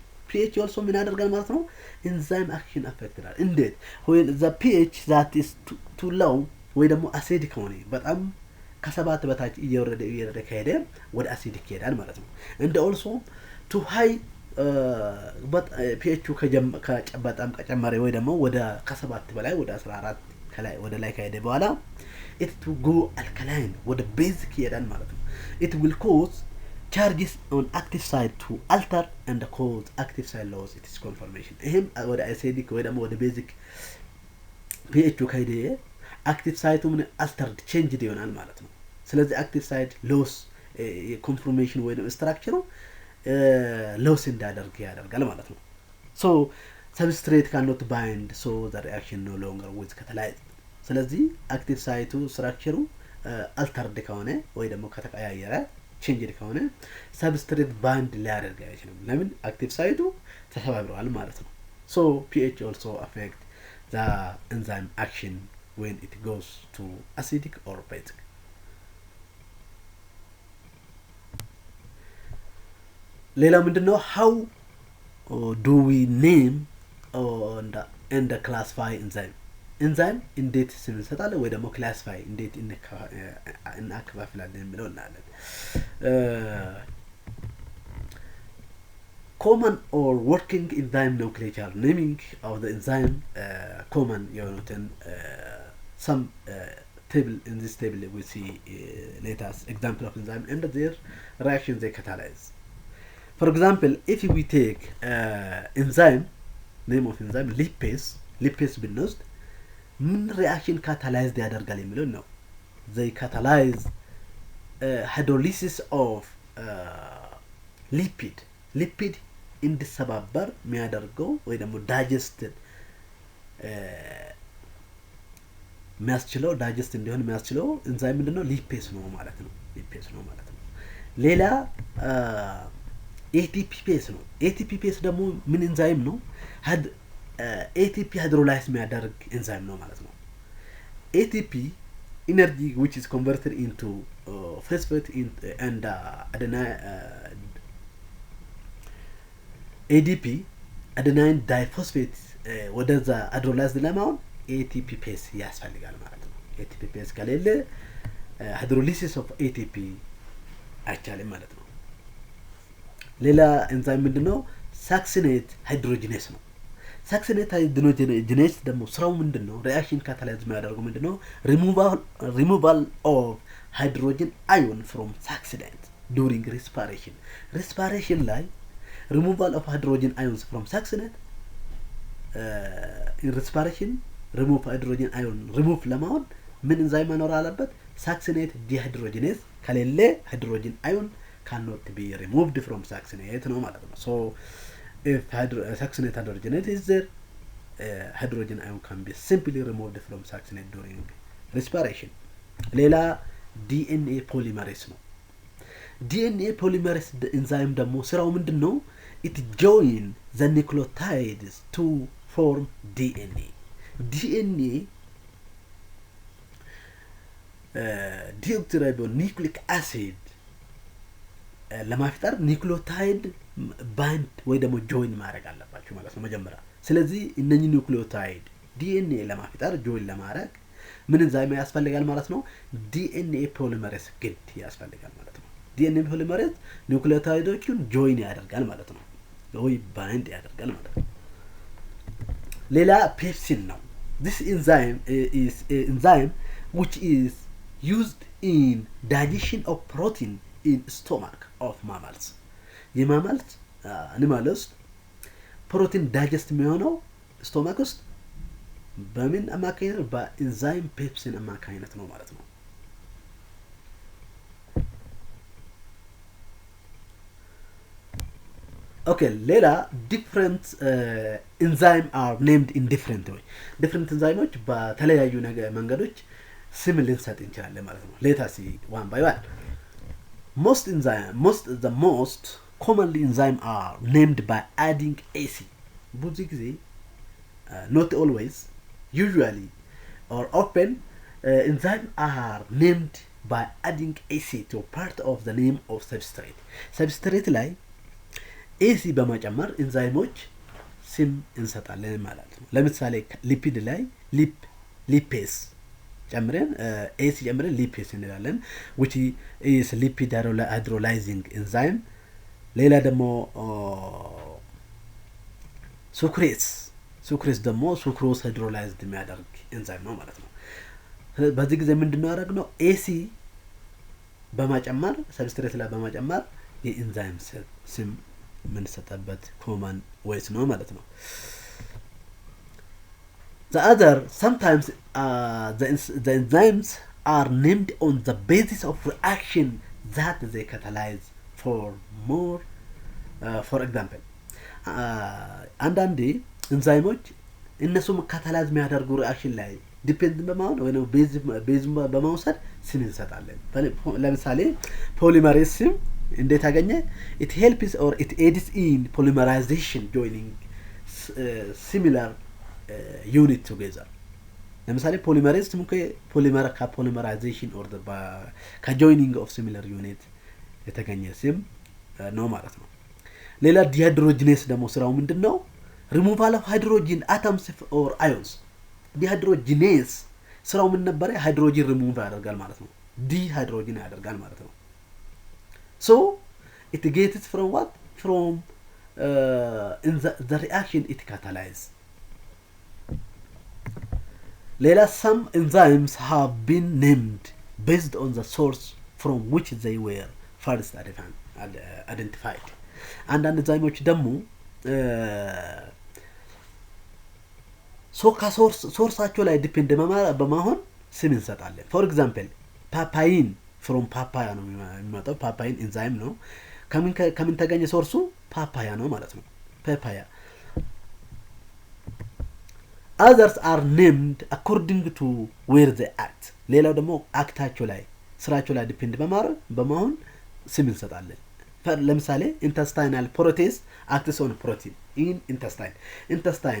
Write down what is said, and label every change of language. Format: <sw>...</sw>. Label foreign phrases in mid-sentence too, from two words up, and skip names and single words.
<en>pH also</en> <am>ምን ያደርጋል ማለት ነው</am> <en>enzyme action affected</en> <am>ይላል። እንዴት</am> <en>when the pH that is too low</en> <am>ወይ ደግሞ አሲዲክ ሆነ በጣም ከ7 በታች እየወረደ ከሄደ ወደ አሲዲክ ይሄዳል ማለት ነው። እንደ</am> <en>also too high</en> <am>pH በጣም ከጨመረ ወይ ደግሞ ወደ ከ7 በላይ ወደ 14 ከላይ ወደ ላይ ከሄደ በኋላ</am> <en>it to go alkaline</en> <am>ወደ basic ይሄዳል ማለት ነው።</am> <en>it will cause charges on active site to alter and cause active site loss its conformation.</en> <am>ይሄም ወደ acidic ወይ ደግሞ ወደ</am> <en>basic pH</en> <am>ከሄደ</am> <en>active site</en> <am>ምን</am> <en>altered changed</en> <am>ይሆናል ማለት ነው። ስለዚህ</am> <en>active site loss conformation</en> <am>ወይ ደግሞ</am> <en>structure loss</en> <am>እንዳደርግ ያደርጋል ማለት ነው።</am> <en>so substrate cannot bind so the reaction no longer with catalyzed.</en> <am>ስለዚህ</am> <en>active site structure altered</en> <am>ከሆነ ወይ ደግሞ ከተቀያየረ ቼንጅድ ከሆነ</am> <en>substrate bind</en> <am>ሊያደርግ አይችልም። ለምን አክቲቭ ሳይቱ ተሰባብሯል ማለት ነው።</am> <en>so pH also affect the enzyme action when it goes to acidic or basic.</en> <am>ሌላ ምንድነው</am> <en>how do we name and classify enzyme? enzyme</en> <am>እንዴት ስም እንሰጣለን ወይ ደግሞ</am> <en>classify</en> <am>እንዴት እናከፋፍላለን የሚለው እናያለን።</am> <en>common or working enzyme nomenclature naming of the enzyme common የሆኑትን some table in this table we see let us example of enzyme and their reactions they catalyze. for example if we take enzyme name of enzyme lipase</en> <am>ብንወስድ ምን</am> <en>reaction catalyzed</en> <am>ያደርጋል የሚለው ነው።</am> <en>they catalyze hydrolysis of lipid</en> <am>እንዲሰባበር የሚያደርገው ወይ ደግሞ ዳይጀስት የሚያስችለው ዳይጀስት እንዲሆን የሚያስችለው ኢንዛይም ምንድነው? ሊፔዝ ነው ማለት ነው። ሊፔዝ ነው ማለት ነው። ሌላ ኤቲፒ ፔዝ ነው። ኤቲፒ ፔዝ ደግሞ ምን ኢንዛይም ነው? ኤቲፒ ሃይድሮላይዝ የሚያደርግ ኢንዛይም ነው ማለት ነው።</am> <en>ATP energy which is converted into phosphate and ADP adenine diphosphate</en> <am>ወደዛ ሃይድሮላይዝ ለማሆን ኤቲፒ ፔዝ ያስፈልጋል ማለት ነው። ኤቲፒ ፔዝ ከሌለ</am> <en>hydrolysis of ATP</en> <am>አይቻልም ማለት ነው። ሌላ ኤንዛይም ምንድነው? ሳክሲኔት ሃይድሮጂኔስ ነው። ሳክሲኔት ሃይድሮጂኔስ ደግሞ ስራው ምንድነው?</am> <en>reaction catalyze</en> <am>የሚያደርገው ምንድነው?</am> <en>removal of hydrogen ion from succinate during respiration ላይ removal of hydrogen ions from succinate in respiration remove hydrogen ion remove</en> <am>ለማሆን ምን ኢንዛይም መኖር አለበት? ሳክሲኔት ዲሃይድሮጂኔስ ከሌለ</am> <en>hydrogen ion cannot be removed from succinate</en> <am>ነው ማለት ነው።</am> <en>so if succinate hydrogenate is there hydrogen ion can be simply removed from succinate during respiration.</en> <am>ሌላ DNA polymerase ነው። DNA polymerase enzyme ደግሞ ስራው ምንድነው?</am> <en>it join the nucleotides to form DNA.</en> <am>DNA deoxyribonucleic acid ለማፍጠር</am> <en>nucleotide bind</en> <am>ወይ ደግሞ ጆይን ማድረግ አለባችሁ ማለት ነው መጀመሪያ። ስለዚህ እነኚህ ኒውክሊዮታይድ DNA ለማፍጠር ጆይን ለማድረግ ምን ኢንዛይም ያስፈልጋል ማለት ነው? DNA ፖሊመሬዝ ግድ ያስፈልጋል ማለት ነው። DNA ፖሊመሬዝ ኒውክሊዮታይዶቹን ጆይን ያደርጋል ማለት ነው። ወይ ባንድ ያደርጋል ማለት ነው። ሌላ ፔፕሲን ነው።</am> <en>this enzyme is an enzyme which is used in digestion of protein in stomach of mammals.</en> <am>የማማልስ አኒማልስ</am> <en>protein digest</en> <am>የሚሆነው ስቶማክ ውስጥ በምን አማካኝነት? በኢንዛይም ፔፕሲን አማካኝነት ነው ማለት ነው። okay ሌላ</am> <en>different enzyme are named in different way. different enzymes</en> <am>በተለያዩ መንገዶች ስም ልንሰጥ እንችላለን ማለት ነው።</am> <en>let us see one by one. the most commonly enzyme are named by adding AC.</en> <am>ብዙ ጊዜ</am> <en>not always, usually or often enzymes are named by adding AC to part of the name of substrate</en> <am>ላይ AC በመጨመር ኢንዛይሞች ስም እንሰጣለን ማለት ነው። ለምሳሌ ሊፒድ ላይ ሊፔዝ ጨምረን AC ጨምረን ሊፔዝ እንላለን</am> <en>which is lipid hydrolyzing enzyme.</en> <am>ሌላ ደግሞ ሱክሬስ ደግሞ</am> <en>sucrose hydrolyzed</en> <am>የሚያደርግ ኢንዛይም ነው ማለት ነው። በዚህ ጊዜ ምንድነው ያደረግነው? AC በመጨመር ሰብስትሬት ላይ በመጨመር የኢንዛይም ስም ምን ሰጠበት</am> <en>common ways</en> <am>ነው ማለት ነው።</am> <en>the other sometimes the enzymes are named on the basis of reaction that they catalyze for more for example</en> <am>አንዳንዴ ኢንዛይሞች እነሱም ካታላይዝ የሚያደርጉ ሪአክሽን ላይ ዲፔንድ በማሆን ወይ ነው ቤዝ በማውሰድ ስም እንሰጣለን። ለምሳሌ ፖሊመሬዝ ስም እንዴት አገኘ?</am> <en>it helps or it aids in polymerization joining similar unit together.</en> <am>ለምሳሌ ፖሊመሬዝ ስም</am> <en>polymerization or the joining of similar unit</en> <am>የተገኘ ስም ነው ማለት ነው። ሌላ ዲሃይድሮጂኔስ ደግሞ ስራው ምንድነው?</am> <en>removal of hydrogen atoms or ions.</en> <am>ዲሃይድሮጂኔስ ስራው ምን ነበር?</am> <en>hydrogen remove</en> <am>ያደርጋል ማለት ነው። ዲሃይድሮጂን ያደርጋል ማለት ነው።</am> <en>so it gets from what? From in the reaction it catalyze. ሌላ some enzymes have been named based on the source from which they were first identified.</en> <am>አንዳንድ ኢንዛይሞች ደግሞ ሶርሳቸው ላይ ዲፔንድ በማሆን ስም እንሰጣለን።</am> <en>for example papain from papaya</en> <am>ነው የሚመጣው። papain ኢንዛይም ነው። ከምን ተገኘ ሶርሱ? ፓፓያ ነው ማለት ነው። ፓፓያ</am> <en>others are named according to where they act</en> <am>ሌላው ደግሞ አክታቸው ላይ ስራቸው ላይ ዲፔንድ በመሆን ስም እንሰጣለን። ለምሳሌ</am> <en>intestinal protease acts on protein in intestine</en>